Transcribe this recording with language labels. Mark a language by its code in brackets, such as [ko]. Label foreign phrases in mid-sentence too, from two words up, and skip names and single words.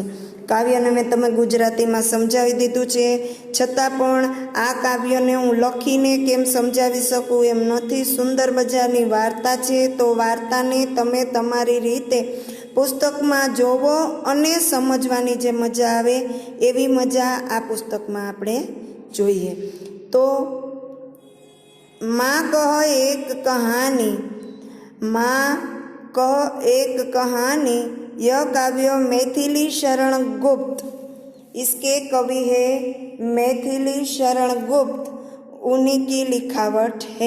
[gu] કાવ્યને મેં તમે ગુજરાતીમાં સમજાવી દીધું છે, છતાં પણ આ કાવ્યને હું લખીને કેમ સમજાવી શકું એમ નથી। સુંદર મજાની વાર્તા છે, તો વાર્તાને તમે તમારી રીતે પુસ્તકમાં જોવો અને સમજવાની જે મજા આવે એવી મજા આ પુસ્તકમાં આપણે જોઈએ। [hi] तो माँ कह एक कहानी, माँ कह एक कहानी, यह काव्य मैथिली शरण गुप्त, इसके कवि है मैथिली शरण गुप्त, उन्हीं की लिखावट है।